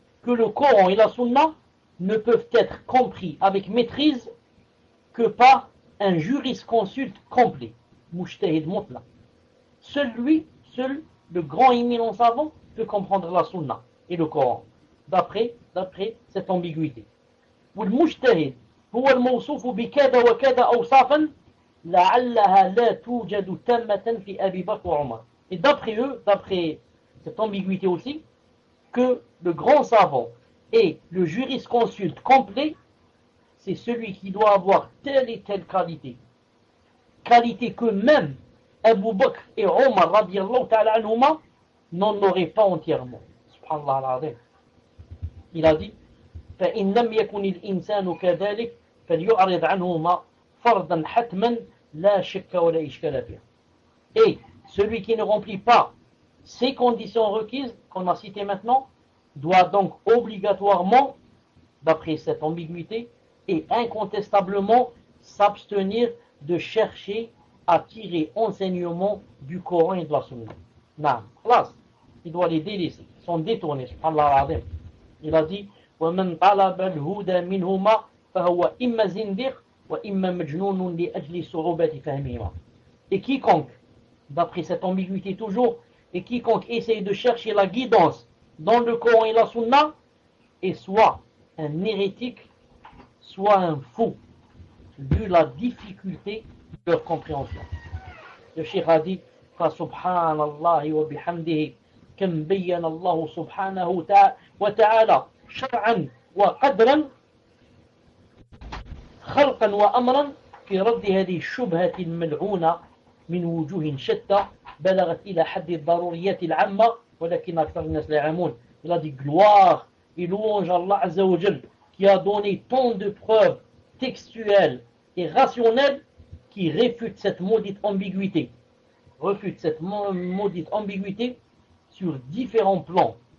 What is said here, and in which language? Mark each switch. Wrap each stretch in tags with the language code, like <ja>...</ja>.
<fr>que le Coran et la Sunna ne peuvent être compris avec maîtrise que par un jurisconsulte complet, mujtahid mutlaq. Seul le grand éminent savant peut comprendre la Sunna et le Coran, d'après cette ambiguïté. Ou le mujtahid,</fr> <ar>هو الموصوف بكذا وكذا أوصافا لعلها لا توجد تامة في أبي بكر وعمر.</ar> <fr>Et d'après eux, d'après cette ambiguïté aussi, que le grand savant et le jurisconsulte complet, c'est celui qui doit avoir telle et telle qualité. Qualité que même Abu Bakr et Omar</fr> <ar>radiallahu ta'ala anhumah</ar> <fr>n'en auraient pas entièrement.</fr> <ar>Subhanallah al-Azim.</ar> <fr>Il a dit,</fr> <ar>فإن لم يكن الإنسان كذلك فليعرض عنهما فرضا حتما لا شك ولا إشكال فيه.</ar> <fr>Et celui qui ne remplit pas ces conditions requises qu'on a citées maintenant doit donc obligatoirement, d'après cette ambiguïté, et incontestablement s'abstenir de chercher à tirer enseignement du Coran et de la Sunna.</fr> <ar>Naam. Khalas.</ar> <fr>Il doit les délaisser, ils sont détournés, subhanallah al-Azim. Il a dit,</fr> <ar>ومن طلب الهدى منهما فهو إما زنديق وإما مجنون لأجل صعوبة فهمهما.</ar> <fr>Et quiconque, d'après cette ambiguïté toujours, et quiconque essaye de chercher la guidance dans le Coran et la Sunna, est soit un hérétique, soit un fou, vu la difficulté de leur compréhension. Le Cheikh a dit,</fr> <ar>فسبحانالله وبحمده كم بين الله سبحانه وتعالى شرعا وقدرا خلقا وامرا في رد هذه الشبهه الملعونه من وجوه شتى بلغت الى حد الضروريات العامه ولكن اكثر الناس لا يعلمون.</ar> <fr>Il a dit gloire et louange à Allah Azza wa Jal qui a donné tant de preuves textuelles et rationnelles qui réfutent cette maudite ambiguïté. Refutent cette maudite ambiguïté sur différents plans.</fr>